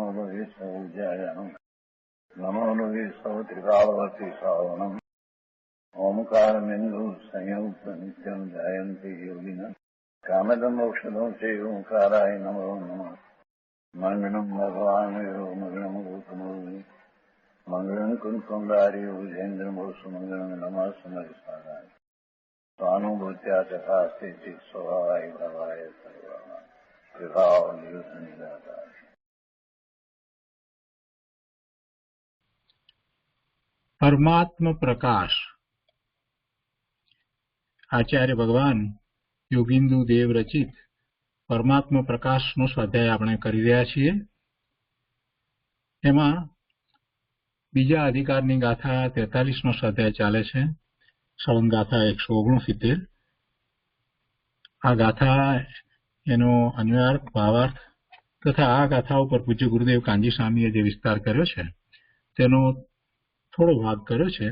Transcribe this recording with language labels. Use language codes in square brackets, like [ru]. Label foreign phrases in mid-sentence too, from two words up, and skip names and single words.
[sa] लोये सौजायानम् नमो लोये सौत्रिकालवती सावनम् ओंकारमिन्दु संयुक्त नित्यम् जायन्ति योगिनः कामदमोक्षदो चैव ओंकाराय नमो नमः मङ्गलम् भगवान् मङ्गलम् गौतमोऽग्नि मङ्गलम् कुन्कुण्डार्यो विजेन्द्रमोऽस्तु मङ्गलम् नमः समरिसाराय स्वानुभूत्या तथास्ति स्वभावाय भवाय सर्वः कृपावनिदाता। [gu] પરમાત્મ પ્રકાશ આચાર્ય ભગવાન યોગિંદુ દેવ રચિત પરમાત્મ પ્રકાશ નો સ્વાધ્યાય આપણે કરી રહ્યા છીએ। એમાં બીજા અધિકારની ગાથા 43 નો સ્વાધ્યાય ચાલે છે। સવંગ ગાથા 169। આ ગાથા એનો અન્વયાર્થ ભાવાર્થ તથા આ ગાથા ઉપર પૂજ્ય ગુરુદેવ કાંજી સ્વામીએ જે વિસ્તાર કર્યો છે તેનો થોડો ભાગ કર્યો છે।